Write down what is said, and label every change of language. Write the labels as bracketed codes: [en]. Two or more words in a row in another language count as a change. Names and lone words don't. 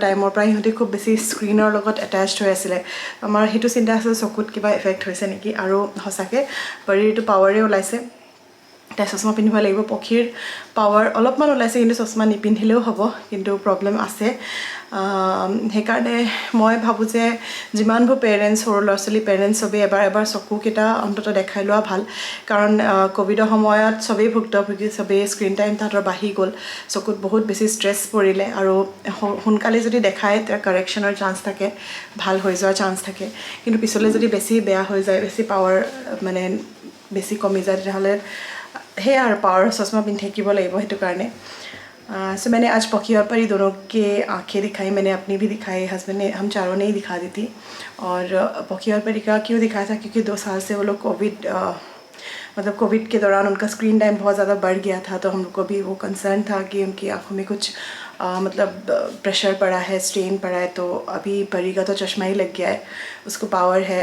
[as] টাইমৰ পৰা ইহঁতে খুব বেছি স্ক্ৰীনৰ লগত এটাচ্ড হৈ আছিলে আমাৰ সেইটো চিন্তা আছিল চকুত কিবা এফেক্ট হৈছে নেকি আৰু সঁচাকৈ পৰীৰটো পাৱাৰে ওলাইছে তাই চশমা পিন্ধিব লাগিব পক্ষীৰ পাৱাৰ অলপমান ওলাইছে কিন্তু চশমা নিপিন্ধিলেও হ'ব কিন্তু প্ৰব্লেম আছে সেইকাৰণে মই ভাবোঁ যে যিমানবোৰ পেৰেণ্টছ সৰু ল'ৰা ছোৱালী পেৰেণ্টছ চবেই এবাৰ চকুকেইটা অন্ততঃ দেখাই লোৱা ভাল কাৰণ ক'ভিডৰ সময়ত চবেই ভুক্তভোগী চবেই [en] screen time [as] তাহাঁতৰ বাঢ়ি গ'ল চকুত বহুত বেছি ষ্ট্ৰেছ পৰিলে আৰু সোনকালে যদি দেখায় তাৰ কাৰেকশ্যনৰ চান্স থাকে ভাল হৈ যোৱাৰ চান্স থাকে কিন্তু পিছলৈ যদি বেছি বেয়া হৈ যায় বেছি পাৱাৰ মানে বেছি কমি যায় তেতিয়াহ'লে সেয়া আৰু পাৱাৰ চশमा পিন্ধি থাকিব লাগিব সেইটো কাৰণে [hi] सो मैंने आज पखी और परी दोनों के आंखें दिखाई मैंने अपनी भी दिखाई हस्बैंड ने हम चारों ने ही दिखा दी थी और पखी और परी का क्यों दिखाया था क्योंकि 2 साल से वो लोग मतलब कोविड के दौरान उनका [en] screen time [hi] बहुत ज़्यादा बढ़ गया था तो हम लोग को भी वो कंसर्न था कि उनकी आँखों में कुछ मतलब प्रेशर पड़ा है स्ट्रेन पड़ा है तो अभी परी का तो चश्मा ही लग गया है उसको पावर है